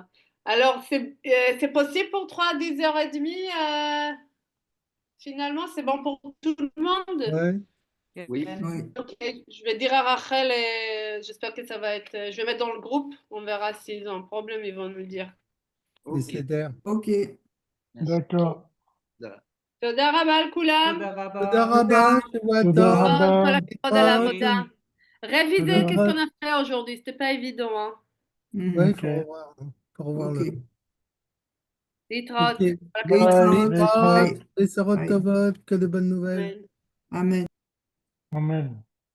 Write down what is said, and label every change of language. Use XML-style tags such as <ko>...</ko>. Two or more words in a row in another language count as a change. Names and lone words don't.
<fr>Alors, c'est possible pour 3 à 10h30 finalement, c'est bon pour tout le monde? Ouais. Oui. Oui. Ok, je vais dire à Rachel et j'espère que ça va être. Je vais mettre dans le groupe. On verra s'ils ont un problème, ils vont nous le dire. Les Ok. CDR. Ok. Merci. D'accord. Voilà.</fr> <he>תודה רבה לכולם. תודה רבה. תודה רבה, שבוע תודה טוב. רבה. כל הכבוד על העבודה. Révisez, תודה</he> <fr>qu'est-ce</fr> <he>רבה.</he> <fr>qu'on a fait aujourd'hui? C'était pas évident, hein. Ouais, il Ok. faut revoir, hein. Faut revoir Ok.</fr> <he>להתראות. Ok. כל הכבוד. להתראות. להתראות. Bye.</he> <fr>Les Sarot Bye. Tovot, que de bonnes nouvelles.</fr> <he>אמן. Amen. Amen.</he>